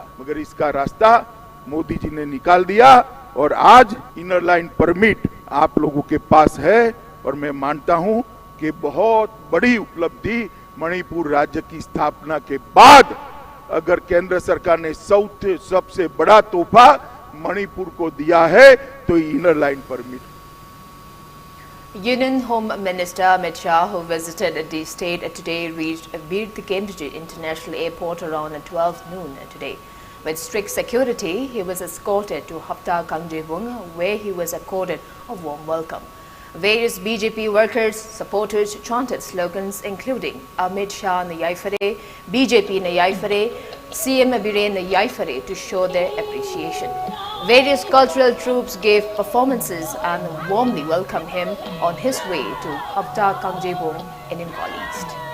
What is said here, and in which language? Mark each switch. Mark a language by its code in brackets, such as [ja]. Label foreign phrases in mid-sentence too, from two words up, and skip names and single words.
[hi] मगर इसका रास्ता मोदी जी ने निकाल दिया और आज इनर लाइन परमिट आप लोगों के पास है और मैं मानता हूं कि बहुत बड़ी उपलब्धि मणिपुर राज्य की स्थापना के बाद अगर केंद्र सरकार ने सबसे बड़ा तोहफा मणिपुर को दिया है तो इनर लाइन परमिट। [en] Union Home Minister Amit Shah, who visited the state today, reached Bir Tikendji International Airport around 12 noon today. With strict security, he was escorted to Hapta Kangjebong, where he was accorded a warm welcome. Various BJP workers, supporters chanted slogans including [mni] Amit Shah na Yaifare, BJP na Yaifare, CM Abiren na Yaifare [en] to show their appreciation. Various cultural troops gave performances and warmly welcomed him on his way to Hapta Kangjebong in Imphal East.